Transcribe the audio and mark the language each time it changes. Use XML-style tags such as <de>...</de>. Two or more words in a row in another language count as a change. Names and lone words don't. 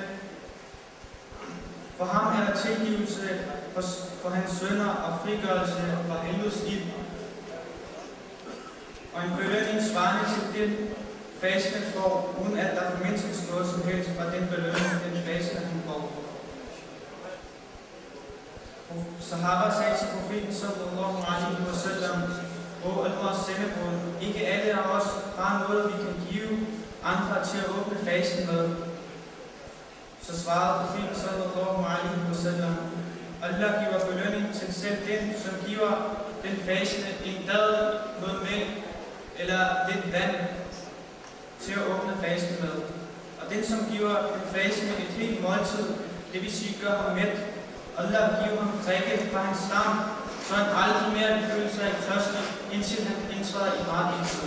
<da>For ham er der tilgivelse for hans sønner og frigørelse fra helvedes liv. Og en belønning svarende til den fasten får, uden at der formindskes noget som helst fra den belønning, den fasten han får. Sahaba sagde til profeten</da> <ar>صلى الله عليه وسلم,</ar> <da>åh Allahs sendebrud, ikke alle af os har noget, vi kan give andre til at åbne fasten med. Så svarede profeten</da> <ar>صلى الله عليه وسلم,</ar> <da>Allah giver belønning til selv den, som giver den fastende en dadel, noget mælk eller lidt vand til at åbne fasten med. Og den, som giver den fastende et helt måltid, det vil sige gør ham mæt, Allah giver ham drikke fra hans stam, så han aldrig mere vil føle sig tørstig, indtil han indtræder i paradiset.</da>